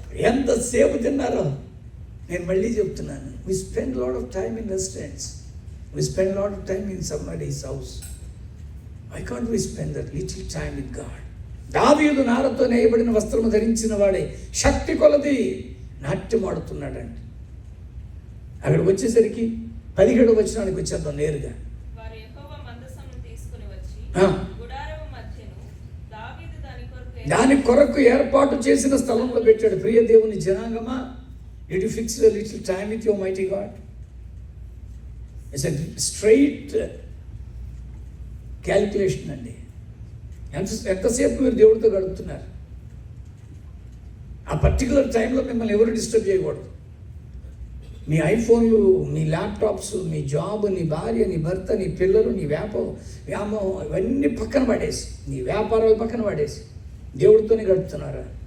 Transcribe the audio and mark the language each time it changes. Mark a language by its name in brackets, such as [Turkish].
[Telugu] ఎంతసేపు తిన్నారో. నేను మళ్ళీ చెప్తున్నాను, [English] We spend lot of time in restaurants, we spend lot of time in somebody's house. Why can't we spend that little time with God? [Telugu] దావీదు నారతో నేయబడిన వస్త్రము ధరించిన వాడే శక్తి కొలది నాట్యం ఆడుతున్నాడండి. అక్కడికి వచ్చేసరికి 17వ వచనానికి వచ్చేద్దాం నేరుగా. వారు యెహోవా మందసమును తీసుకొని వచ్చి గుడారము మధ్యను దావీదు దాని కొరకు ఏర్పాటు చేసిన స్థలంలో పెట్టాడు. ప్రియ దేవుని జనాంగమా, [English] did you fix a little time with your mighty God? It's a straight calculation అండి. [Telugu] ఎంతసేపు మీరు దేవుడితో గడుపుతున్నారు? ఆ పర్టికులర్ టైంలో మిమ్మల్ని ఎవరు డిస్టర్బ్ చేయకూడదు. మీ ఐఫోన్లు, మీ ల్యాప్టాప్స్, మీ జాబ్, నీ భార్య, నీ భర్త, నీ పిల్లలు, నీ వ్యామోహం ఇవన్నీ పక్కన పడేసి, నీ వ్యాపారాలు పక్కన పడేసి దేవుడితోనే గడుపుతున్నారా?